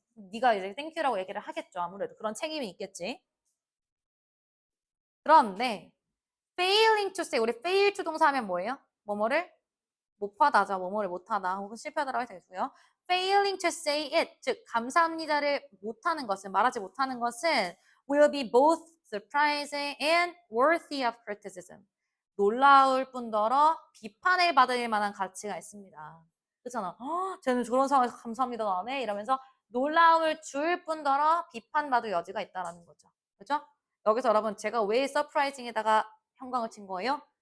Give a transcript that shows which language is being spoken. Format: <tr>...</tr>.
<ko>네가 이제</ko> <en>thank you</en> <ko>라고 얘기를 하겠죠. 아무래도 그런 책임이 있겠지. 그런데</ko> <en>failing to say,</en> <ko>우리 fail to 동사 하면 뭐예요? 뭐뭐를 못하다죠. 뭐뭐를 못하다 혹은 실패하다라고 되고요.</ko> <en>failing to say it,</en> <ko>즉 감사합니다를 못하는 것은</ko> <en>말하지 못하는 것은 will be both surprising and worthy of criticism.</en> <ko>놀라울 뿐더러 비판을 받을 만한 가치가 있습니다. 그렇잖아. 쟤는 저런 상황에서 감사합니다 안 해? 이러면서 놀라움을 줄 뿐더러 비판받을 여지가 있다라는 거죠. 그렇죠? 여기서 여러분 제가 왜 surprising에다가 형광을 친 거예요?</ko>